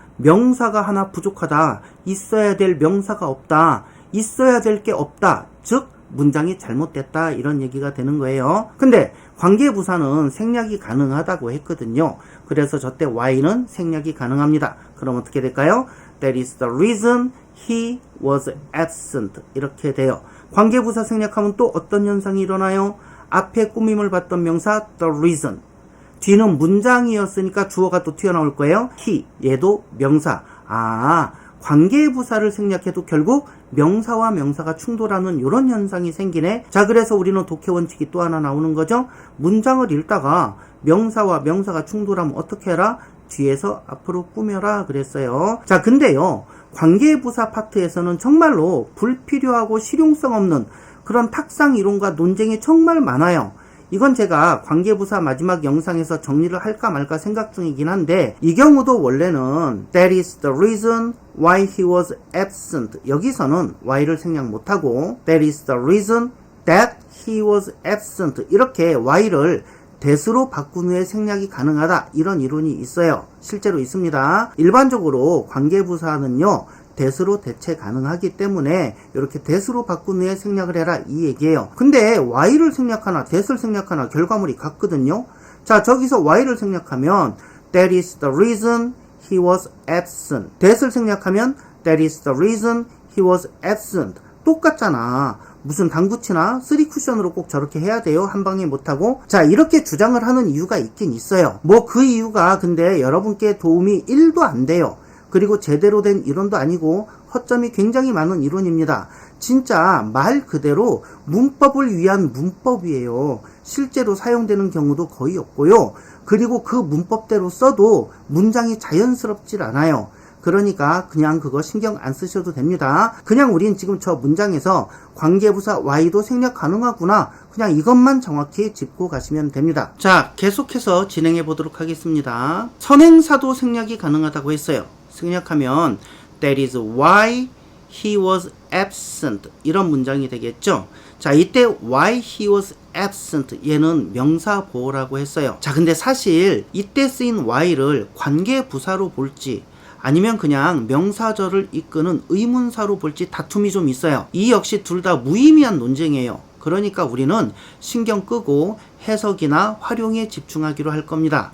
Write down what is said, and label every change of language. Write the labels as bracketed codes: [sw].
[ko] 명사가 하나 부족하다. 있어야 될 명사가 없다. 있어야 될 게 없다. 즉 문장이 잘못됐다. 이런 얘기가 되는 거예요. 근데 관계부사는 생략이 가능하다고 했거든요. 그래서 저때 y는 생략이 가능합니다. 그럼 어떻게 될까요? [en] That is the reason he was absent. [ko] 이렇게 돼요. 관계부사 생략하면 또 어떤 현상이 일어나요? 앞에 꾸밈을 받던 명사 the reason. 뒤는 문장이었으니까 주어가 또 튀어나올 거예요. he. 얘도 명사. 아, 관계부사를 생략해도 결국 명사와 명사가 충돌하는 이런 현상이 생기네. 자, 그래서 우리는 독해 원칙이 또 하나 나오는 거죠. 문장을 읽다가 명사와 명사가 충돌하면 어떻게 해라? 뒤에서 앞으로 꾸며라 그랬어요. 자, 근데요, 관계부사 파트에서는 정말로 불필요하고 실용성 없는 그런 탁상 이론과 논쟁이 정말 많아요. 이건 제가 관계부사 마지막 영상에서 정리를 할까 말까 생각 중이긴 한데, 이 경우도 원래는 [en] That is the reason why he was absent. [ko] 여기서는 why를 생략 못하고 [en] That is the reason that he was absent. [ko] 이렇게 why를 that으로 바꾼 후에 생략이 가능하다. 이런 이론이 있어요. 실제로 있습니다. 일반적으로 관계부사는요, that으로 대체 가능하기 때문에 이렇게 that으로 바꾼 후에 생략을 해라 이 얘기예요. 근데 y를 생략하나 that을 생략하나 결과물이 같거든요. 자, 저기서 y를 생략하면 [en] That is the reason he was absent. [ko] that을 생략하면 [en] That is the reason he was absent. [ko] 똑같잖아. 무슨 당구치나 3쿠션으로 꼭 저렇게 해야 돼요? 한 방에 못하고? 자, 이렇게 주장을 하는 이유가 있긴 있어요. 뭐 그 이유가 근데 여러분께 도움이 1도 안 돼요. 그리고 제대로 된 이론도 아니고 허점이 굉장히 많은 이론입니다. 진짜 말 그대로 문법을 위한 문법이에요. 실제로 사용되는 경우도 거의 없고요. 그리고 그 문법대로 써도 문장이 자연스럽질 않아요. 그러니까 그냥 그거 신경 안 쓰셔도 됩니다. 그냥 우린 지금 저 문장에서 관계부사 y도 생략 가능하구나. 그냥 이것만 정확히 짚고 가시면 됩니다. 자, 계속해서 진행해 보도록 하겠습니다. 선행사도 생략이 가능하다고 했어요. 생략하면 [en] That is why he was absent. [ko] 이런 문장이 되겠죠. 자, 이때 [en] why he was absent. [ko] 얘는 명사 보호라고 했어요. 자, 근데 사실 이때 쓰인 why를 관계부사로 볼지 아니면 그냥 명사절을 이끄는 의문사로 볼지 다툼이 좀 있어요. 이 역시 둘 다 무의미한 논쟁이에요. 그러니까 우리는 신경 끄고 해석이나 활용에 집중하기로 할 겁니다.